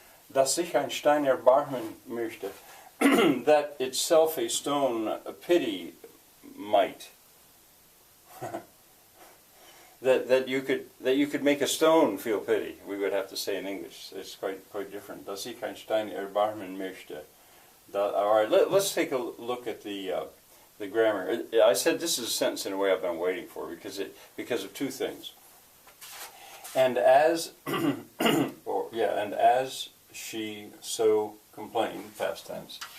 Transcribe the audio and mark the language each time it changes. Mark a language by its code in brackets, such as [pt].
[de] Dass sich ein Stein erbarmen möchte. [en] That itself a stone pity might. that you could make a stone feel pity. We would have to say in English. It's quite different. [de] Dass sich ein Stein erbarmen möchte. [en] All right, let's take a look at the grammar. I said this is a sentence in a way I've been waiting for because of two things. And as and as she so complained, past tense.